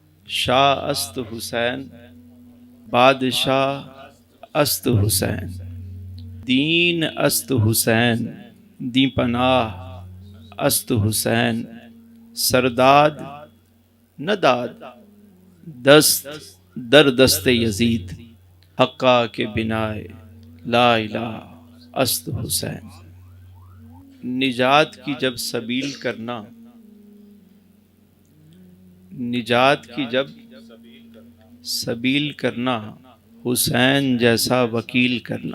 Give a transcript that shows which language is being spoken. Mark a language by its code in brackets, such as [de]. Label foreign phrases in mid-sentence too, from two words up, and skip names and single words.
[fa] شاہ است حسین بادشاہ است حسین، دین است حسین دی پناہ است حسین، سرداد نداد دست در دست یزید، حقا کے بنائے لا الہ است حسین۔ [ur] نجات کی جب سبیل کرنا، نجات کی جب سبیل کرنا، حسین جیسا وکیل کرنا۔